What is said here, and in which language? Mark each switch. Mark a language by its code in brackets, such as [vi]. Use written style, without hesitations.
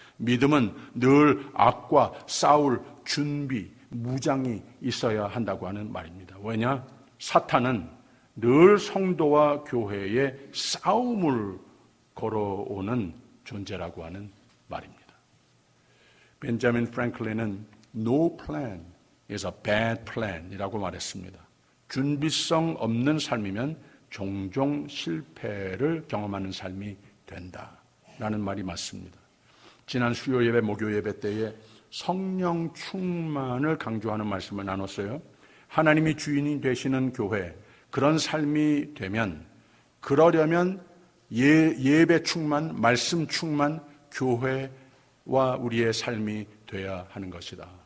[ko] 믿음은 늘 악과 싸울 준비, 무장이 있어야 한다고 하는 말입니다. 왜냐? 사탄은 늘 성도와 교회에 싸움을 걸어오는 존재라고 하는 말입니다. 벤자민 프랭클린은 [en] No plan is a bad plan [ko] 이라고 말했습니다. 준비성 없는 삶이면 종종 실패를 경험하는 삶이 된다라는 말이 맞습니다. 지난 수요 예배, 목요 예배 때에 성령 충만을 강조하는 말씀을 나눴어요. 하나님이 주인이 되시는 교회, 그런 삶이 되면, 그러려면 예배 충만, 말씀 충만, 교회와 우리의 삶이 돼야 하는 것이다.